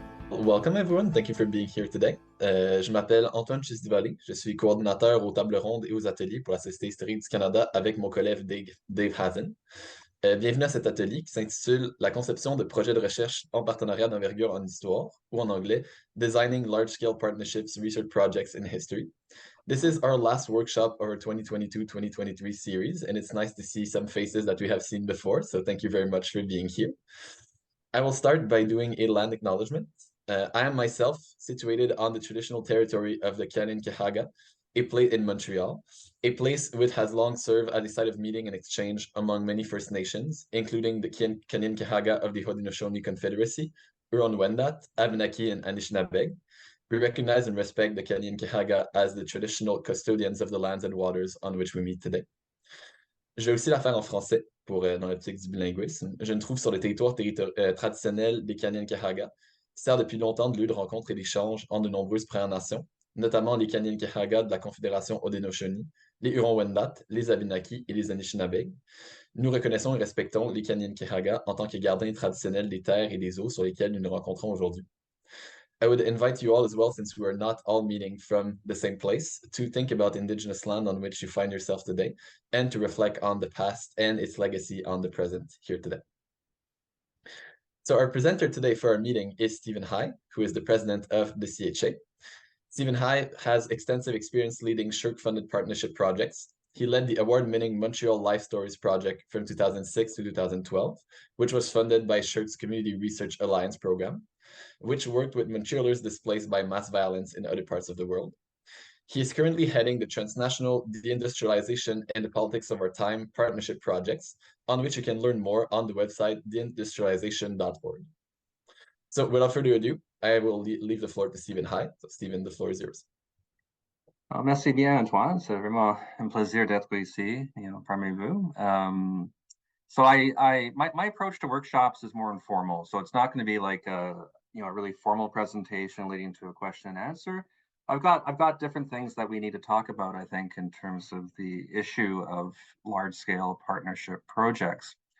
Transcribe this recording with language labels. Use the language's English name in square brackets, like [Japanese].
[English] Welcome everyone, thank you for being here today. [French] Je m'appelle Antoine Chisdivalé, je suis coordinateur aux tables rondes et aux ateliers pour la Société historique du Canada avec mon collègue Dave Hazen. Bienvenue à cet atelier qui s'intitule La conception de projets de recherche en partenariat d'envergure en histoire, ou en anglais, [English] Designing Large-Scale Partnerships Research Projects in History. This is our last workshop of our 2022-2023 series, and it's nice to see some faces that we have seen before, so thank you very much for being here. I will start by doing a land acknowledgement. I am myself situated on the traditional territory of the Kanien'kehá:ka, a place in Montreal, a place which has long served as a site of meeting and exchange among many First Nations, including the Kanien'kehá:ka of the Haudenosaunee Confederacy, Huron-Wendat, Abenaki, and Anishinaabeg. We recognize and respect the Kanien'kehá:ka as the traditional custodians of the lands and waters on which we meet today. [French] Je vais aussi la faire en français dans l'optique du bilinguisme. Je me trouve sur le territoire traditionnel des Kanien'kehá:ka, qui sert depuis longtemps de lieu de rencontre et d'échange entre de nombreuses Premières Nations, notamment les Kanien'kehá:ka de la Confédération Haudenosaunee, les Huron-Wendat, les Abenaki et les Anishinaabeg. Nous reconnaissons et respectons les Kanien'kehá:ka en tant que gardiens traditionnels des terres et des eaux sur lesquelles nous nous rencontrons aujourd'hui. [English] I would invite you all as well, since we are not all meeting from the same place, to think about Indigenous land on which you find yourself today, and to reflect on the past and its legacy on the present here today. So our presenter today for our meeting is Stephen High, who is the president of the CHA. Stephen High has extensive experience leading SSHRC-funded partnership projects. He led the award-winning Montreal Life Stories project from 2006 to 2012, which was funded by SSHRC's Community Research Alliance program, which worked with Montrealers displaced by mass violence in other parts of the world. He is currently heading the transnational Deindustrialization and the Politics of Our Time partnership projects, on which you can learn more on the website deindustrialization.org. So without further ado, I will leave the floor to Stephen High. So Stephen, the floor is yours. [French] Merci bien, Antoine. C'est vraiment un plaisir d'être ici, parmi vous. [English] So my approach to workshops is more informal. So it's not going to be like a really formal presentation leading to a question and answer. I've got different things that we need to talk about, I think, in terms of the issue of large-scale partnership projects.